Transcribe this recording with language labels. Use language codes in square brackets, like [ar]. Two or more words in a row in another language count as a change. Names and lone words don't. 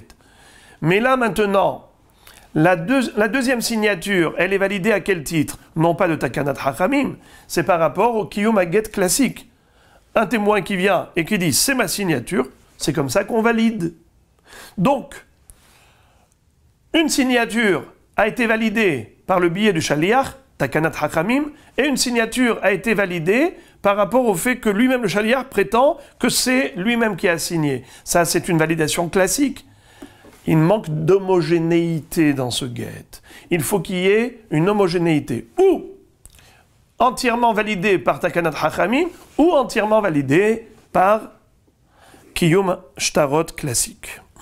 [fr] Mais là maintenant, la deuxième signature, elle est validée à quel titre? Non pas de [he] takanat hachamim, [fr] c'est par rapport au [he] kiyum get [fr] classique. Un témoin qui vient et qui dit c'est ma signature, c'est comme ça qu'on valide. Donc, une signature a été validée par le biais du shaliach, [he] takanat hachamim, [fr] et une signature a été validée par rapport au fait que lui-même, le shaliach, prétend que c'est lui-même qui a signé. Ça, c'est une validation classique. Il manque d'homogénéité dans ce get. Il faut qu'il y ait une homogénéité. Ou entièrement validée par [he] takanat hachamim, [fr] ou entièrement validée par [he] kiyum shtarot [fr] classique.